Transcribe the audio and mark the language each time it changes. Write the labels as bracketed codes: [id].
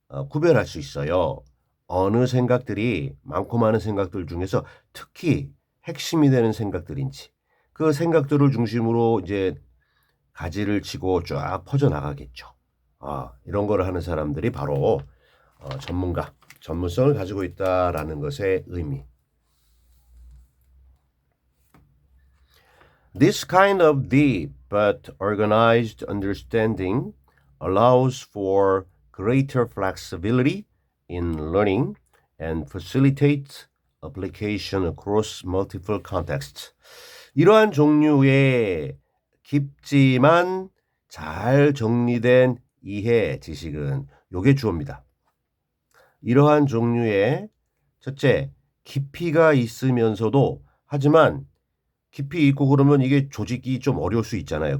[ko] 구별할 수 있어요. 어느 생각들이 많고 많은 생각들 중에서 특히 핵심이 되는 생각들인지 그 생각들을 중심으로 이제 가지를 치고 쫙 퍼져나가겠죠. 이런 거를 하는 사람들이 바로 전문가, 전문성을 가지고 있다라는 것의 의미. [en] This kind of deep but organized understanding allows for greater flexibility in learning and facilitates application across multiple contexts. [ko] 이러한 종류의 깊지만 잘 정리된 이해 지식은 요게 주어입니다. 이러한 종류의 첫째, 깊이가 있으면서도 하지만 깊이 있고 그러면 이게 조직이 좀 어려울 수 있잖아요.